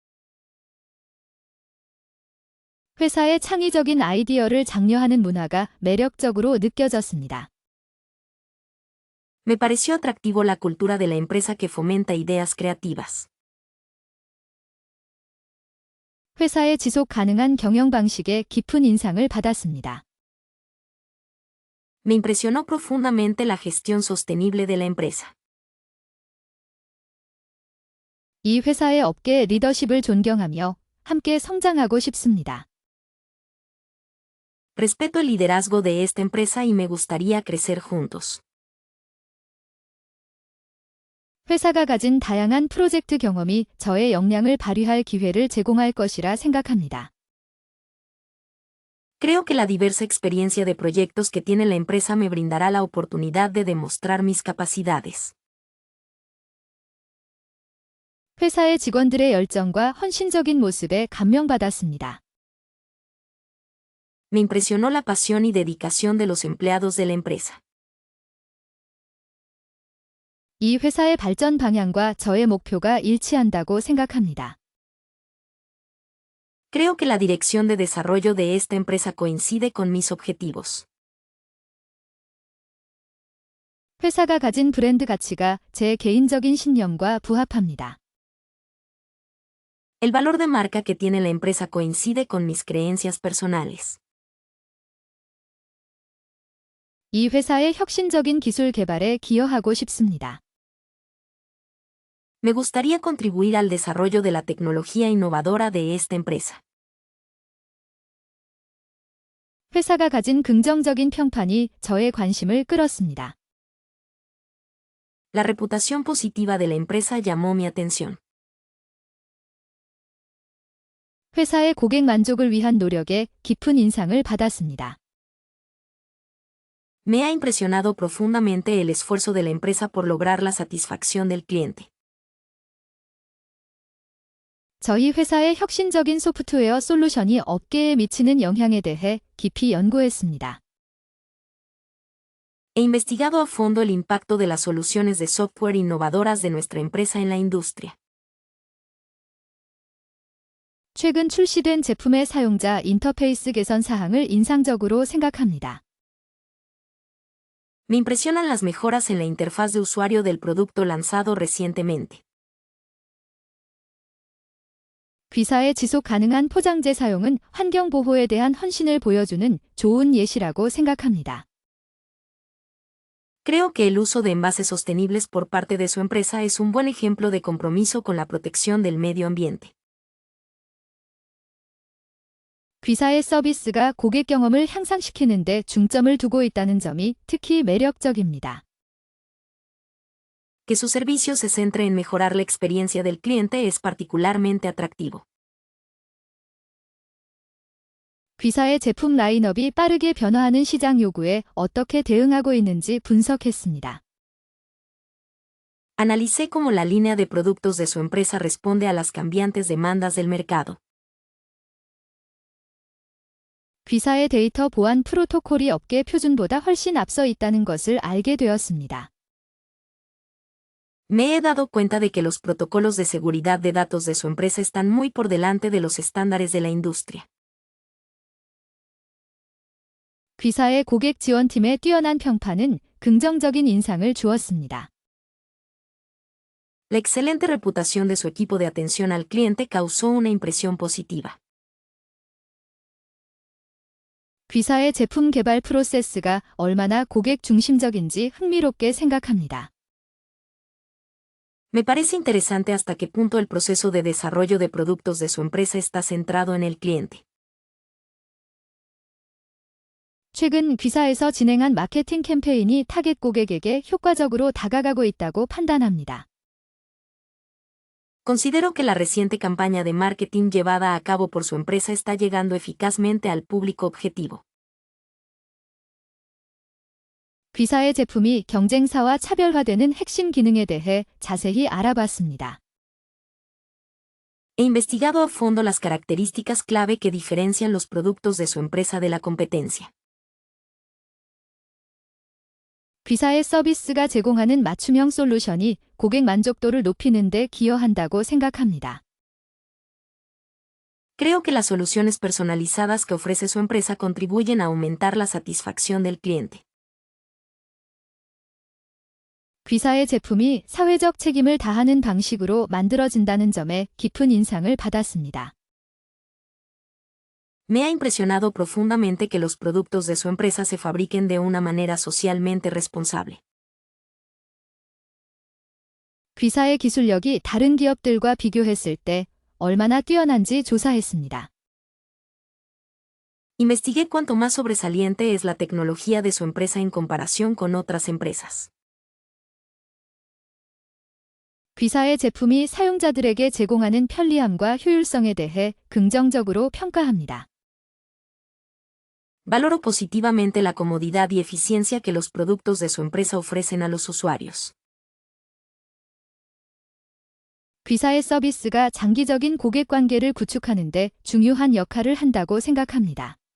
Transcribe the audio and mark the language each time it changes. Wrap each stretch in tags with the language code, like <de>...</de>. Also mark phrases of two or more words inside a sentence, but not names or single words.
<ko>회사의 창의적인 아이디어를 장려하는 문화가 매력적으로 느껴졌습니다.</ko> <es>Me pareció atractivo la cultura de la empresa que fomenta ideas creativas.</es> <ko>회사의 지속 가능한 경영 방식에 깊은 인상을 받았습니다.</ko> <es>Me impresionó profundamente la gestión sostenible de la empresa.</es> <ko>이 회사의 업계 리더십을 존경하며 함께 성장하고 싶습니다.</ko> <es>Respeto el liderazgo de esta empresa y me gustaría crecer juntos.</es> <ko>회사가 가진 다양한 프로젝트 경험이 저의 역량을 발휘할 기회를 제공할 것이라 생각합니다.</ko> <es>Creo que la diversa experiencia de proyectos que tiene la empresa me brindará la oportunidad de demostrar mis capacidades.</es> <ko>회사의 직원들의 열정과 헌신적인 모습에 감명받았습니다.</ko> <es>Me impresionó la pasión y dedicación de los empleados de la empresa.</es> <ko>이 회사의 발전 방향과 저의 목표가 일치한다고 생각합니다.</ko> <es>Creo que la dirección de desarrollo de esta empresa coincide con mis objetivos.</es> <ko>회사가 가진 브랜드 가치가 제 개인적인 신념과 부합합니다.</ko> <es>El valor de marca que tiene la empresa coincide con mis creencias personales.</es> <ko>이 회사의 혁신적인 기술 개발에 기여하고 싶습니다.</ko> <es>Me gustaría contribuir al desarrollo de la tecnología innovadora de esta empresa.</es> <ko>회사가 가진 긍정적인 평판이 저의 관심을 끌었습니다.</ko> <es>La reputación positiva de la empresa llamó mi atención.</es> <ko>회사의 고객 만족을 위한 노력에 깊은 인상을 받았습니다.</ko> <es>Me ha impresionado profundamente el esfuerzo de la empresa por lograr la satisfacción del cliente.</es> <ko>저희 회사의 혁신적인 소프트웨어 솔루션이 업계에 미치는 영향에 대해 깊이 연구했습니다.</ko> <es>He investigado a fondo el impacto de las soluciones de software innovadoras de nuestra empresa en la industria.</es> <ko>최근 출시된 제품의 사용자 인터페이스 개선 사항을 인상적으로 생각합니다.</ko> <es>Me impresionan las mejoras en la interfaz de usuario del producto lanzado recientemente.</es> <ko>귀사의 지속 가능한 포장재 사용은 환경 보호에 대한 헌신을 보여주는 좋은 예시라고 생각합니다.</ko> <es>Creo que el uso de envases sostenibles por parte de su empresa es un buen ejemplo de compromiso con la protección del medio ambiente.</es> <ko>귀사의 서비스가 고객 경험을 향상시키는 데 중점을 두고 있다는 점이 특히 매력적입니다.</ko> <es>Que su servicio se centre en mejorar la experiencia del cliente es particularmente atractivo.</es> <ko>귀사의 제품 라인업이 빠르게 변화하는 시장 요구에 어떻게 대응하고 있는지 분석했습니다.</ko> <es>Analicé cómo la línea de productos de su empresa responde a las cambiantes demandas del mercado.</es> <ko>귀사의 데이터 보안 프로토콜이 업계 표준보다 훨씬 앞서 있다는 것을 알게 되었습니다.</ko> <es>Me he dado cuenta de que los protocolos de seguridad de datos de su empresa están muy por delante de los estándares de la industria.</es> <ko>귀사의 고객 지원팀의 뛰어난 평판은 긍정적인 인상을 주었습니다.</ko> <es>La excelente reputación de su equipo de atención al cliente causó una impresión positiva.</es> <ko>귀사의 제품 개발 프로세스가 얼마나 고객 중심적인지 흥미롭게 생각합니다.</ko> <es>Me parece interesante hasta qué punto el proceso de desarrollo de productos de su empresa está centrado en el cliente.</es> <ko>최근 귀사에서 진행한 마케팅 캠페인이 타겟 고객에게 효과적으로 다가가고 있다고 판단합니다.</ko> <es>Considero que la reciente campaña de marketing llevada a cabo por su empresa está llegando eficazmente al público objetivo.</es> <ko>귀사의 제품이 경쟁사와 차별화되는 핵심 기능에 대해 자세히 알아봤습니다.</ko> <es>He investigado a fondo las características clave que diferencian los productos de su empresa de la competencia.</es> <ko>귀사의 서비스가 제공하는 맞춤형 솔루션이 고객 만족도를 높이는 데 기여한다고 생각합니다.</ko> <es>Creo que las soluciones personalizadas que ofrece su empresa contribuyen a aumentar la satisfacción del cliente.</es> <ko>귀사의 제품이 사회적 책임을 다하는 방식으로 만들어진다는 점에 깊은 인상을 받았습니다.</ko> <es>Me ha impresionado profundamente que los productos de su empresa se fabriquen de una manera socialmente responsable.</es> <ko>귀사의 기술력이 다른 기업들과 비교했을 때 얼마나 뛰어난지 조사했습니다.</ko> <es>Investigué cuánto más sobresaliente es la tecnología de su empresa en comparación con otras empresas.</es> <ko>귀사의 제품이 사용자들에게 제공하는 편리함과 효율성에 대해 긍정적으로 평가합니다.</ko> <es>Valoro positivamente la comodidad y eficiencia que los productos de su empresa ofrecen a los usuarios.</es> <ko>귀사의 서비스가 장기적인 고객 관계를 구축하는 데 중요한 역할을 한다고 생각합니다.</ko>